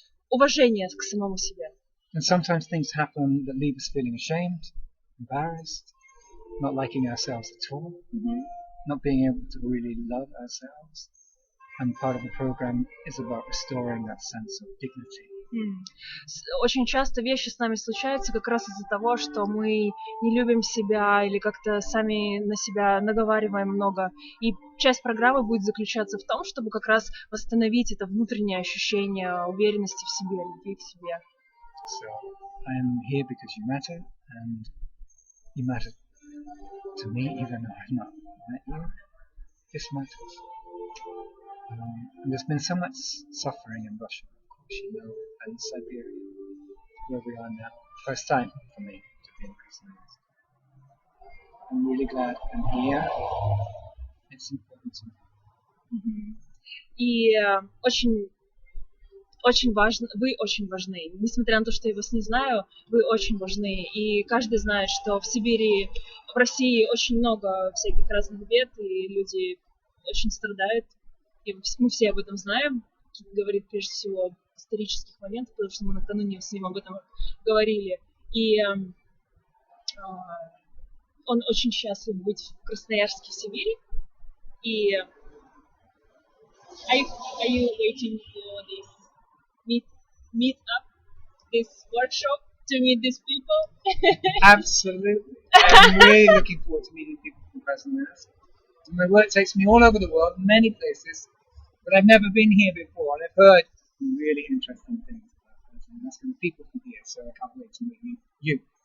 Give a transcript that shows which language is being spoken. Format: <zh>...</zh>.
<ru>Уважение к самому себе.</ru> <en>And sometimes things happen that leave us feeling ashamed, embarrassed, not liking ourselves at all, not being able to really love ourselves. And part of the program is about restoring that sense of dignity.</en> <ru>Очень часто вещи с нами случаются как раз из-за того, что мы не любим себя или как-то сами на себя наговариваем много. И часть программы будет заключаться в том, чтобы как раз восстановить это внутреннее ощущение уверенности в себе, любви к себе.</ru> <en>So, I am here because you matter, and you matter to me, even though I've not met you. This matters. And there's been so much suffering in Russia, of course, you know, and Siberia, where we are now. First time for me to be in Krasnoyarsk. I'm really glad I'm here. It's important to me.</en> <ru>И очень важно, вы очень важны. Несмотря на то, что я вас не знаю, вы очень важны. И каждый знает, что в Сибири, в России очень много всяких разных бед, и люди очень страдают. И мы все об этом знаем. Кит говорит прежде всего об исторических моментах, потому что мы накануне с ним об этом говорили. И он очень счастлив быть в Красноярске, в Сибири. И</ru> <en>are you waiting for this meet up, this workshop, to meet these people? Absolutely. I'm really looking forward to meeting people from Krasnoyarsk. My work takes me all over the world, many places, but I've never been here before, and I've heard really interesting things about this, and that's going to people from here, so I can't wait to meet you.</en>